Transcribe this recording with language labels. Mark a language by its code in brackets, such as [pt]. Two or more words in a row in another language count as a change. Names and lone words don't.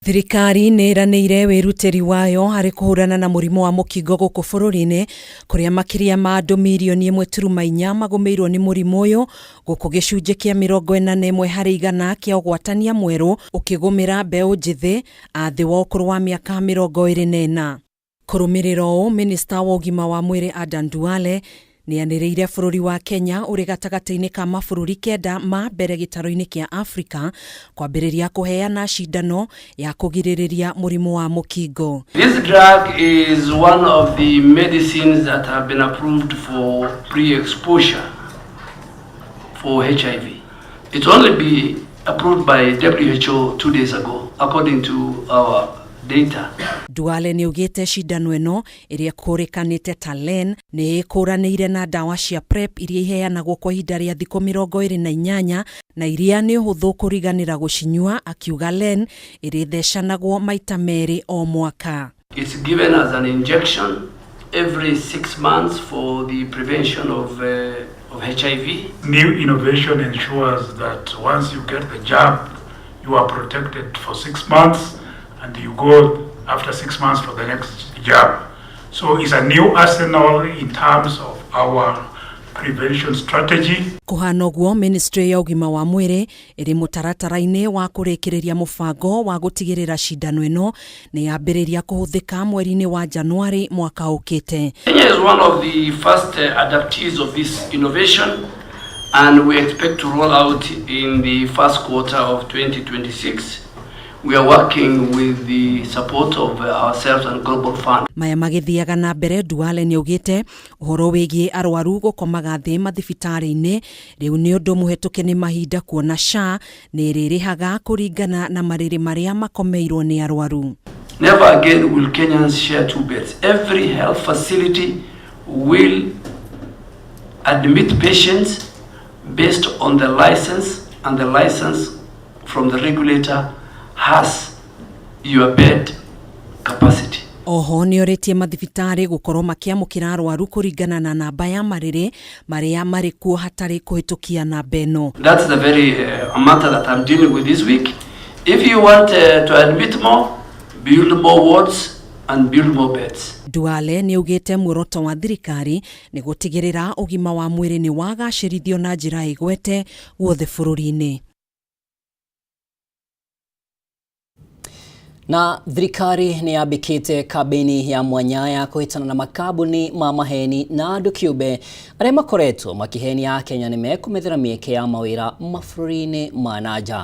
[ki] Thirikari nĩranĩire wĩrutĩri wayo harĩ kũhũrana na mũrimũ wa mũkingo gũkũ bũrũri-inĩ kũrĩa makĩria ma andũ milioni 1.4 magũmĩirwo nĩ mũrimũ ũyũ gũkũ gĩcunjĩ kĩa 41 harĩ igana kĩa ũgwatania mwerũ ũkĩgũmĩra mbeũ njĩthĩ a thĩ wa ũkũrũ wa mĩaka 24. Kũrũmĩrĩra ũũ, minista wa ũgima wa mwĩrĩ Adan Duale nĩanĩrĩire bũrũri wa Kenya ũrĩ gatagatĩ-inĩ ka mabũrũri 9 ma mbere gĩtarũ-inĩ kĩa Afrika kwambĩrĩria kũheana cindano ya kũgirĩrĩria mũrimũ wa mũkingo. [en] This drug is one of the medicines that have been approved for pre-exposure for HIV. It only be approved by WHO 2 days ago, according to our data. [ki] Duale nĩugĩte cindano ĩno ĩrĩa kũrĩkanĩte ta LEN nĩ ĩkũranĩire na ndawa cia PrEP iria iheanagwo kwa ihinda rĩa thikũ 28 na iria nĩ ũhũthũ kũriganĩra gũcinyua, akiuga LEN ĩrĩthecanagwo maita merĩ o mwaka. [en] It's given as an injection every 6 months for the prevention of HIV. New innovation ensures that once you get the jab, you are protected for 6 months. And you go after 6 months for the next jab. So it's a new arsenal in terms of our prevention strategy. [ki] Kũhana ũguo, Ministry ya ũgima wa mwĩrĩ ĩrĩ mũtaratara-inĩ wa kũrĩkĩrĩria mũbango wa gũtigĩrĩra cindano ĩno nĩ yambĩrĩria kũhũthĩka mweri-inĩ wa Januari mwaka ũkĩte. [en] Kenya is one of the first adoptees of this innovation, and we expect to roll out in the first quarter of 2026. We are working with the support of ourselves and Global Fund. [ki] Maya magĩthiaga na mbere, Duale nĩaugĩte ũhoro wĩgiĩ arwaru gũkomaga thĩ mathibitarĩ-inĩ rĩu nĩ ũndũ mũhetũke nĩ mahinda kuona SHA nĩ ĩrĩrĩhaga kũringana na marĩrĩ marĩa makomeirwo nĩ arwaru. [en] Never again will Kenyans share 2 beds. Every health facility will admit patients based on the license, and the license from the regulator has your bed capacity. [ki] Oho nĩorĩtie mathibitarĩ gũkorwo makĩamũkĩra arwaru kũringana na namba ya marĩrĩ marĩa marĩ kuo hatarĩ kũhĩtũkia namba ĩno. [en] That's the very matter that I'm dealing with this week. If you want to admit more, build more wards and build more beds. [ki] Duale nĩaugĩte muoroto wa thirikari nĩ gũtigĩrĩra ũgima wa mwĩrĩ nĩ wagacĩrithio na njĩra ĩgwete guothe bũrũri-inĩ. Na thirikari nĩ yambĩkĩte kambĩini ya mwanya ya kũhĩtana na makambuni ma maheni na andũ kĩũmbe arĩa makoretwo makĩhenia Kenya nĩ mekũmethera mĩeke ya mawĩra mabũrũri-inĩ ma nanja.